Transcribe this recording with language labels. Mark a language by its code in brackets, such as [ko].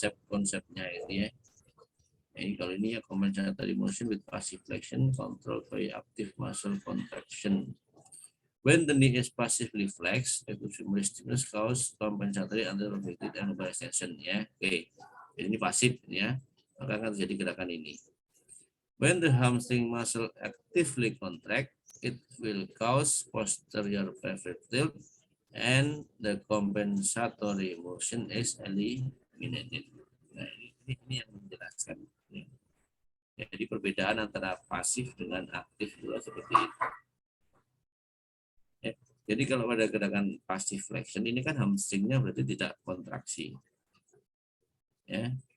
[id] Konsepnya itu ya. Ini kalau ini ya [en] compensatory motion with passive flexion controlled by active muscle contraction. When the knee is passively flexed, rectus femoris stimulus cause compensatory anterior pelvic tilt and lumbar extension ya. Oke. [id] Ini pasif ya. Maka akan terjadi gerakan ini. [en] When the hamstring muscle actively contract, it will cause posterior pelvic tilt and the compensatory motion is eliminated. [id] Nah, ini yang menjelaskan. Jadi perbedaan antara pasif dengan aktif juga seperti itu. Ya, jadi kalau pada gerakan passive flexion ini kan hamstringnya berarti tidak kontraksi. Ya.